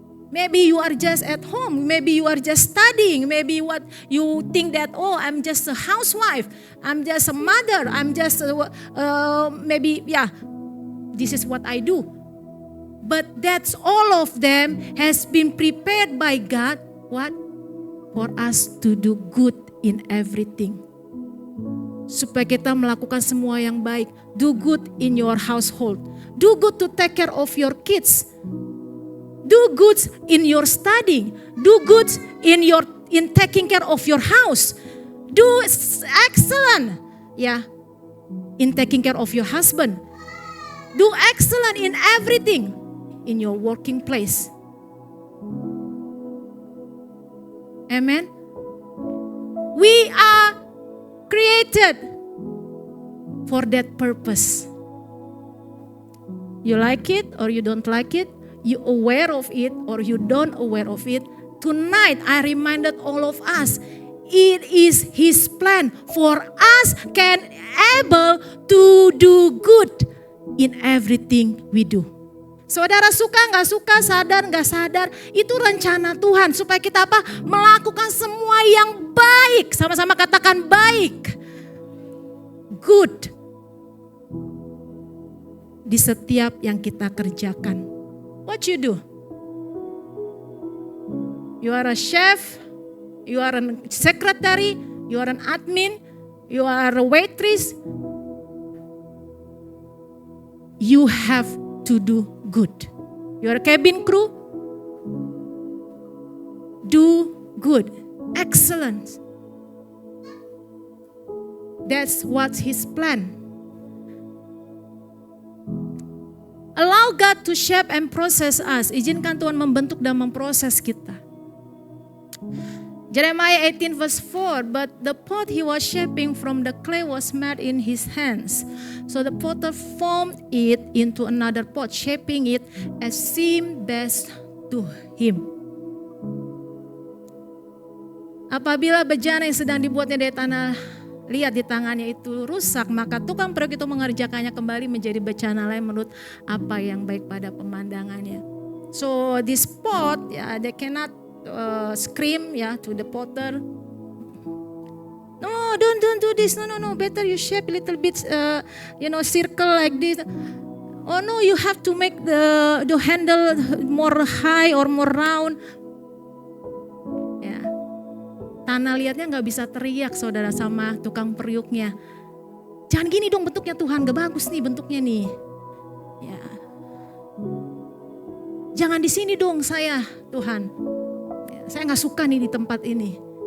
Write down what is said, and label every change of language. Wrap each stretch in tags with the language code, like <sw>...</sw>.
<en>Maybe you are just at home, maybe you are just studying, maybe what you think that, oh, I'm just a housewife, I'm just a mother, I'm just maybe, yeah, this is what I do. But that's all of them has been prepared by God, what? For us to do good in everything.</en> <id>Supaya kita melakukan semua yang baik.</id> <en>Do good in your household. Do good to take care of your kids. Do good in your studying. Do good in taking care of your house. Do excellent, yeah, in taking care of your husband. Do excellent in everything in your working place. Amen. We are created for that purpose. You like it or you don't like it, you aware of it or you don't aware of it. Tonight I reminded all of us, it is His plan for us can able to do good in everything we do.</en> <id>Saudara suka nggak suka, sadar nggak sadar, itu rencana Tuhan supaya kita apa? Melakukan semua yang baik. Sama-sama katakan baik.</id> <en>Good.</en> <id>Di setiap yang kita kerjakan.</id> <en>What you do? You are a chef, you are a secretary, you are an admin, you are a waitress. You have to do good. You are a cabin crew. Do good. Excellent. That's what's His plan. Allow God to shape and process us.</en> <id>Izinkan Tuhan membentuk dan memproses kita.</id> <en>Jeremiah 18 verse 4, but the pot he was shaping from the clay was made in his hands. So the potter formed it into another pot, shaping it as seemed best to him.</en> <id>Apabila bejana yang sedang dibuatnya dari tanah liat di tangannya itu rusak, maka tukang periuk itu mengerjakannya kembali menjadi bejana lain menurut apa yang baik pada pemandangannya.</id> <en>So this pot, yeah, they cannot scream, yeah, to the potter. No, don't do this. No. Better you shape a little bit, circle like this. Oh no, you have to make the handle more high or more round.</en> <id>Ya, tanah liatnya nggak bisa teriak, saudara, sama tukang periuknya. Jangan gini dong bentuknya Tuhan, gak bagus nih bentuknya nih. Ya, jangan di sini dong saya, Tuhan. Saya gak suka nih di tempat ini.</id>